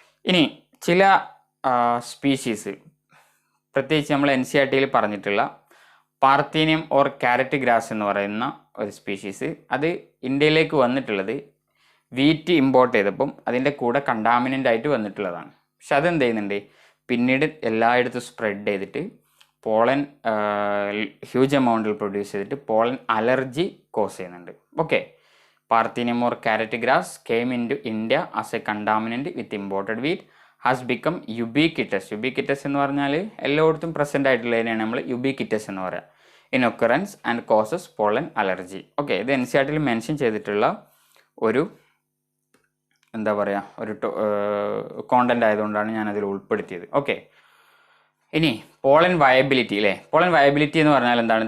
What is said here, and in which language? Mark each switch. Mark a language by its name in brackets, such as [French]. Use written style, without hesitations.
[Malayalam] ഇനി ചില സ്പീഷീസ്, പ്രത്യേകിച്ച് നമ്മൾ NCERT പറഞ്ഞിട്ടുള്ള പാർത്തീനിയം ഓർ ക്യാരറ്റ് ഗ്രാസ് എന്ന് പറയുന്ന ഒരു സ്പീഷീസ്, അത് ഇന്ത്യയിലേക്ക് വന്നിട്ടുള്ളത് വീറ്റ് ഇമ്പോർട്ട് ചെയ്തപ്പം അതിൻ്റെ കൂടെ കണ്ടാമിനൻ്റ് ആയിട്ട് വന്നിട്ടുള്ളതാണ്. പക്ഷെ അതെന്ത് ചെയ്യുന്നുണ്ട്, പിന്നീട് എല്ലായിടത്തും സ്പ്രെഡ് ചെയ്തിട്ട് പോളൻ ഹ്യൂജ് എമൗണ്ടിൽ പ്രൊഡ്യൂസ് ചെയ്തിട്ട് പോളൻ അലർജി കോസ് ചെയ്യുന്നുണ്ട്. [English] Okay, parthenium or carrot grass came into India as a contaminant with imported wheat, has become ubiquitous. [Malayalam] Ubiquitous എന്ന് പറഞ്ഞാൽ എല്ലായിടത്തും പ്രസൻ്റ് ആയിട്ടുള്ളതിനെയാണ് നമ്മൾ യുബിക്വിറ്റസ് എന്ന് പറയുക. [English] In occurrence and causes pollen allergy. [Malayalam] Okay, ഇത് NCERT mention ചെയ്തിട്ടുള്ള ഒരു എന്താ പറയുക, ഒരു കോണ്ടന്റ് ആയതുകൊണ്ടാണ് ഞാനതിൽ ഉൾപ്പെടുത്തിയത്. ഓക്കെ, ഇനി പോളൻ വയബിലിറ്റി അല്ലേ. പോളൻ വയബിലിറ്റി എന്ന് പറഞ്ഞാൽ എന്താണ്?